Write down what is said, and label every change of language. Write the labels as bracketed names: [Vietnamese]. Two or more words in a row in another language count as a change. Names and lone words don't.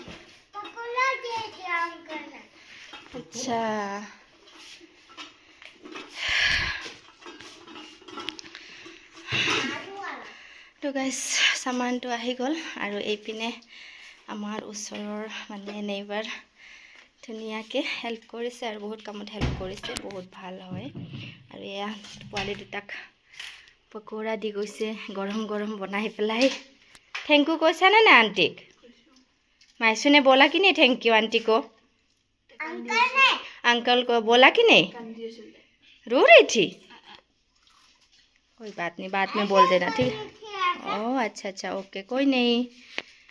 [Assamese] আচ্ছা তো গাইজ সামানটো আহি গ'ল, আৰু এইপিনে আমাৰ ওচৰৰ মানে নেইবাৰ ধুনীয়াকৈ হেল্প কৰিছে আৰু বহুত কামত হেল্প কৰিছে, বহুত ভাল হয়। আৰু এয়া পোৱালি দুটাক পকোৰা দি গৈছে, গৰম গৰম বনাই পেলাই। [English] thank you [Hindi] कैसा ना ना आंटी मायसू ने बोला कि नहीं [English] thank you [Hindi] आंटी को? अंकल को बोला कि नहीं? रो रही थी? कोई बात नहीं, बाद में बोल देना ठीक है। ओह अच्छा अच्छा ओके कोई नहीं।